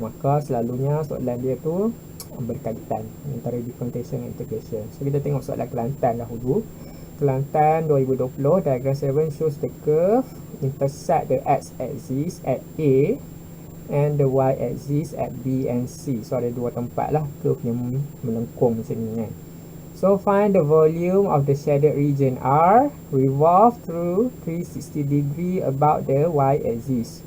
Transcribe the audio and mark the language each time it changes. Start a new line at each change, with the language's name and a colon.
Malay: Maka selalunya soalan dia tu berkaitan antara
English: differentiation and integration.
Malay: So kita tengok soalan Kelantan dahulu.
English: Kelantan 2020, diagram 7 shows the curve intersect the x-axis at A and the y-axis at B and C.
Malay: So ada dua tempat lah curve yang melengkung macam ni kan.
English: So find the volume of the shaded region R revolve through 360 degree about the y-axis.